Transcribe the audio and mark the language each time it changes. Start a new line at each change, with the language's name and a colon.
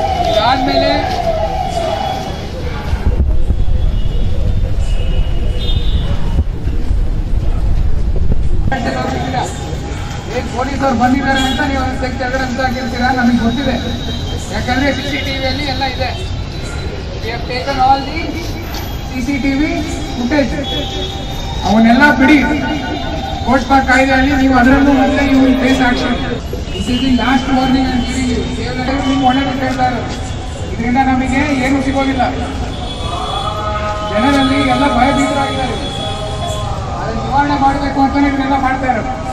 Kannada: ಇದಾದ್ಮೇಲೆ ಪೊಲೀಸರು ಬಂದಿದ್ದಾರೆ ಅಂತ ನೀವು ತೆಗ್ದಿದ್ದಾರೆ ಅಂತ ಆಗಿರ್ತೀರಾ, ನಮಗೆ ಗೊತ್ತಿದೆ. ಯಾಕಂದ್ರೆ CCTVಯಲ್ಲಿ ಎಲ್ಲ ಇದೆ.
English: We have taken all the CCTV footage.
Kannada: ಅವನ್ನೆಲ್ಲ ಬಿಡಿ. ಕೋರ್ಟ್ ಕಾಯ್ದೆಯಲ್ಲಿ ನೀವು ಅದರಲ್ಲೂ ಮತ್ತೆ
English: You will face action. This is the last warning
Kannada: ಅಂತ ನೀವು ಒಳ್ಳೆದು ಹೇಳ್ತಾರೆ. ಇದರಿಂದ ನಮಗೆ ಏನು ಸಿಗೋದಿಲ್ಲ. ಜನರಲ್ಲಿ ಎಲ್ಲ ಭಯಭೀತರಾಗಿದ್ದಾರೆ. ಅದನ್ನು ನಿವಾರಣೆ ಮಾಡಬೇಕು ಅಂತಾನೆ ಇದನ್ನೆಲ್ಲ ಮಾಡ್ತಾ ಇರೋದು.